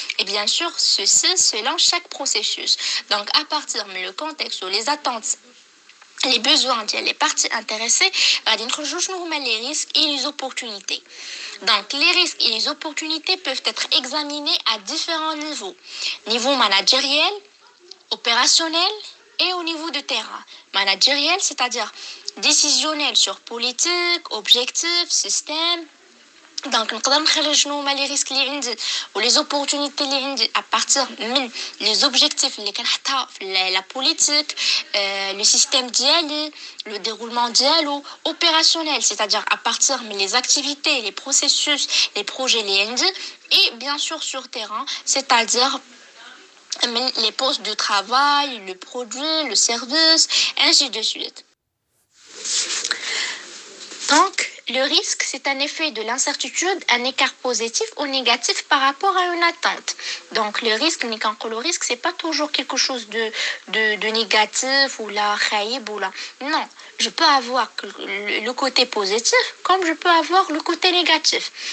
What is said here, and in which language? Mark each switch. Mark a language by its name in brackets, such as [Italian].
[French] Et bien sûr, ceci selon chaque processus. Donc, à partir du contexte ou les attentes, les besoins des parties intéressées, les risques et les opportunités. Donc, les risques et les opportunités peuvent être examinés à différents niveaux. Niveau managériel, opérationnel et au niveau de terrain. Managériel, c'est-à-dire décisionnel sur politique, objectifs, système. [Arabic] Donc نقدر نخرج شنو هما لي ريسك اللي عندي ولي زوبورتونيتي اللي عندي à partir من لي زوبجيكتيف اللي كنحطها في لا بوليتيك لو سيستيم ديالي لو ديرولمون ديالو اوبيراسيونيل [French] c'est-à-dire à partir [Arabic] من [French] les activités les processus les projets [Arabic] اللي عندي [French] et bien sûr sur terrain c'est-à-dire les postes de travail le produit le service ainsi de suite. Donc, le risque, c'est un effet de l'incertitude, un écart positif ou négatif par rapport à une attente. Donc, le risque, le risque, c'est pas toujours quelque chose de négatif ou là, [Arabic] khaïb [French] ou là. Non, je peux avoir le côté positif comme je peux avoir le côté négatif.